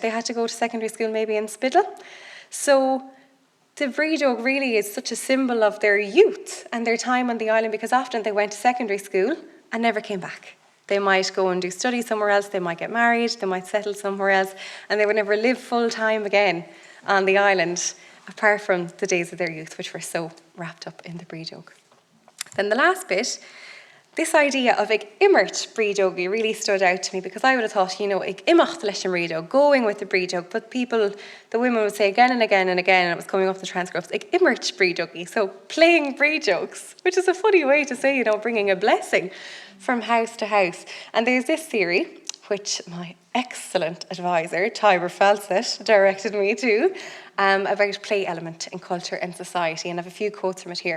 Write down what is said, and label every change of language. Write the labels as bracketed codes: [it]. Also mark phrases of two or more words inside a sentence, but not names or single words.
[en] They had to go to secondary school maybe in Spiddle. So the Brídeog really is such a symbol of their youth and their time on the island, because often they went to secondary school and never came back. They might go and do study somewhere else, they might get married, they might settle somewhere else, and they would never live full time again on the island, apart from the days of their youth, which were so wrapped up in the Brídeog. Then the last bit, this idea of [ga] ag immert Brídeog [en] really stood out to me, because I would have thought, you know, [ga] ag imacht leis an Brídeog, [en] going with the Brídeog, but the women would say again and again and again, and it was coming off the transcripts, [ga] ag immert Brídeog, [en] so playing Brídeogs, which is a funny way to say, you know, bringing a blessing from house to house. And there's this theory, which my excellent advisor, Tiber Falsett, directed me to, about play element in culture and society, and I have a few quotes from it here.